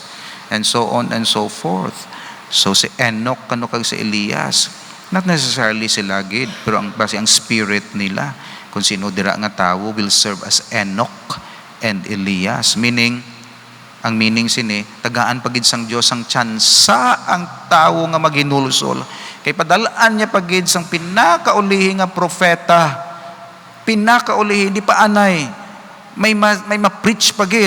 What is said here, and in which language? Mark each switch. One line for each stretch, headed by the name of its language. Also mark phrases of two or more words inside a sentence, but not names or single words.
English: And so on and so forth.
Hiligaynon: So si Enoch kag si Elias,
English: not necessarily
Hiligaynon: sila gid, pero base ang spirit nila, kung sino dira nga tawo
English: will serve as Enoch and Elias.
Hiligaynon: Ang meaning sini, tagaan pagid sang Dios ang tsansa ang tawo nga maghinulsol. Kay padalaan niya pagid sang pinakaulihi nga propeta. Pinakaulihi, di pa anay. May ma-preach pagid.